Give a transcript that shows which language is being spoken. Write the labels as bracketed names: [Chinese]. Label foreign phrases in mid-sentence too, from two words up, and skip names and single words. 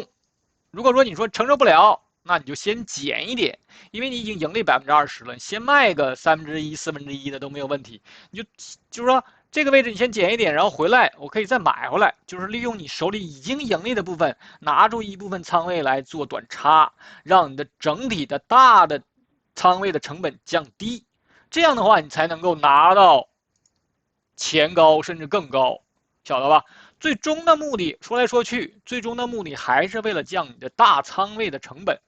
[Chinese] 如果說你說承受不了，那你就先減一點，因為你已經盈利20%了，你先賣個1/3、1/4的都沒有問題。你就是說這個位置你先減一點，然後回來我可以再買回來，就是利用你手裡已經盈利的部分，拿出一部分倉位來做短差，讓你的整體的大的倉位的成本降低。這樣的話，你才能夠拿到前高甚至更高，曉得吧？最終的目的說來說去，最終的目的還是為了降你的大倉位的成本。